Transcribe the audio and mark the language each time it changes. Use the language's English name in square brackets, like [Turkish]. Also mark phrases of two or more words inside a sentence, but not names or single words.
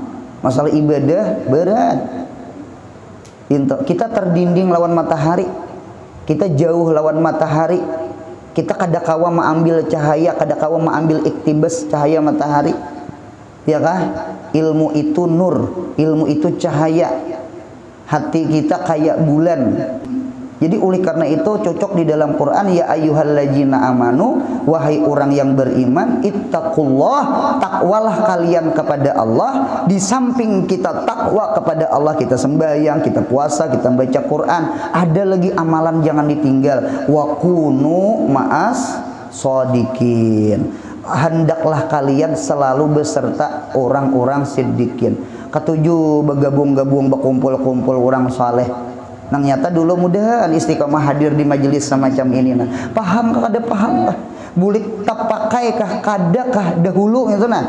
[Indonesian] Masalah ibadah berat. [Banjar] Kita terdinding lawan matahari. Kita jauh lawan matahari. Kita kadakawa mengambil cahaya, kadakawa mengambil iktibas cahaya matahari. [Indonesian] Ya kah? Ilmu itu nur, ilmu itu cahaya. Hati kita kayak bulan. Jadi oleh karena itu cocok di dalam Quran, [Arabic] يا أيها الذين آمنوا, [Indonesian] wahai orang yang beriman, ittaqullah, takwalah kalian kepada Allah. Di samping kita takwa kepada Allah, kita sembahyang, kita puasa, kita baca Quran, ada lagi amalan jangan ditinggal. [Arabic] وكونوا مع الصادقين. [Indonesian] Hendaklah kalian selalu beserta orang-orang siddiqin. Ketujuh, bergabung-gabung, berkumpul-kumpul orang saleh. [Banjar] Nang nyata dulu mudahan istiqomah hadir di majelis semacam ini. Nah, paham kah kada paham kah? Bulik tak pakai kah kada kah dahulu gitu nah.